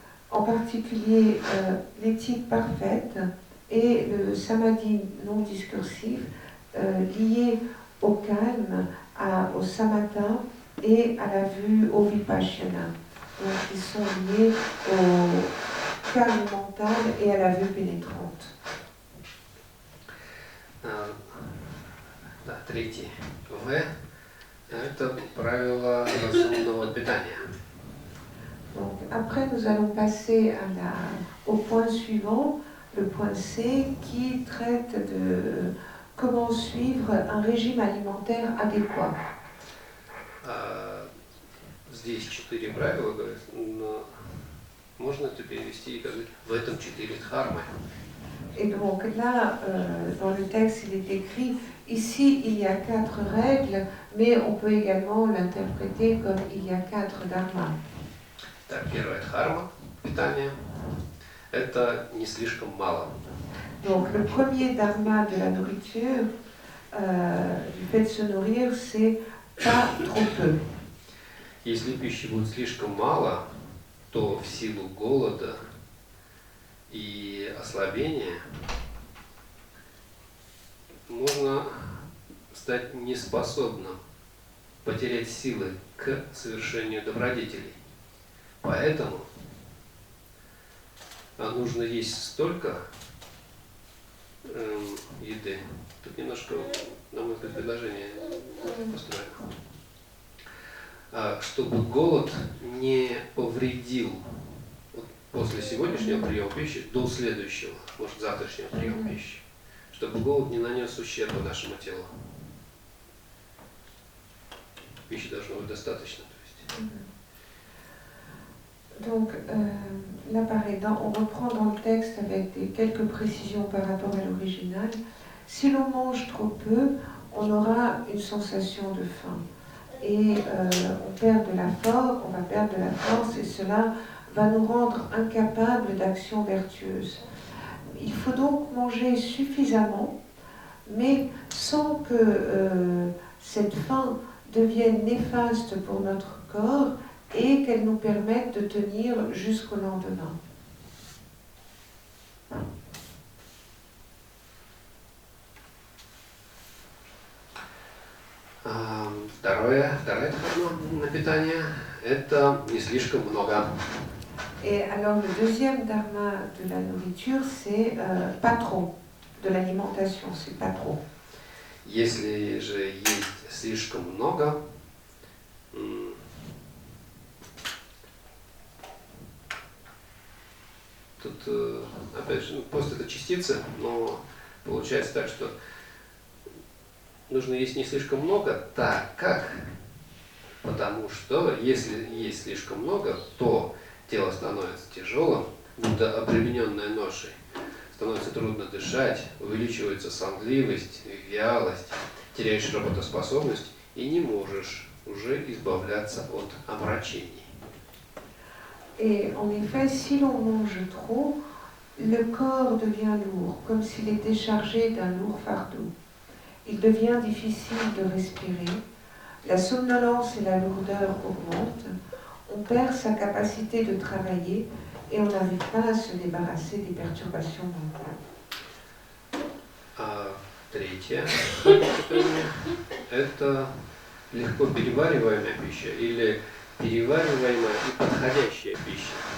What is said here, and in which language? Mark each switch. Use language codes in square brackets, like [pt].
[fr] En particulier, l'éthique parfaite et le samadhi non discursif lié au calme, au samatha et à la vue au vipassana. Donc ils sont liés au calme mental et à la vue pénétrante. [ru] Да, третий В – это правило разумного питания. [fr] Donc, après, nous allons passer au point suivant, le point C, qui traite de comment suivre un régime alimentaire adéquat. [ru] Здесь 4 правила, говорят, но можно это перевести как в этом 4 дхармы. [fr] Et donc là, dans le texte, il est écrit, ici il y a 4 règles, mais on peut également l'interpréter comme il y a 4 dharmas. [ru] Так, первая дхарма питания – это не слишком мало. [fr] Donc le premier dharma de la nourriture, du fait de se nourrir, c'est pas trop peu. [ru] Если пищи будет слишком мало, то в силу голода и ослабления можно стать неспособным, потерять силы к совершению добродетелей. Поэтому нужно есть столько еды. Тут немножко, на мой взгляд, предложение построено. Чтобы голод не повредил после сегодняшнего приема пищи до следующего, может, завтрашнего приема пищи. Чтобы голод не нанес ущерба нашему телу. Пищи должно быть достаточно. То есть. [fr] Donc, là pareil, on reprend dans le texte avec quelques précisions par rapport à l'original. Si l'on mange trop peu, on aura une sensation de faim. Et on va perdre de la force et cela va nous rendre incapables d'actions vertueuses. Il faut donc manger suffisamment, mais sans que cette faim devienne néfaste pour notre corps et qu'elle nous permette de tenir jusqu'au lendemain. [ru] Вторая дхарма на питание – это не слишком много. [fr] Et alors le deuxième dharma de la nourriture, c'est pas trop, de l'alimentation, c'est pas trop. [ru] Если же есть слишком много, тут, опять же, пост это частица, но получается так, что нужно есть не слишком много, так как, потому что если есть слишком много, то тело становится тяжелым, будто обремененное ношей, становится трудно дышать, увеличивается сонливость, вялость, теряешь работоспособность и не можешь уже избавляться от омрачений. [fr] Et en effet, si l'on mange trop, le corps devient lourd, comme s'il était chargé d'un lourd fardeau. Il devient difficile de respirer, la somnolence et la lourdeur augmentent, on perd sa capacité de travailler et on n'arrive pas à se débarrasser des perturbations mentales. [ru] Третье состояние – это легко перевариваемая пища или перевариваемая и подходящая пища.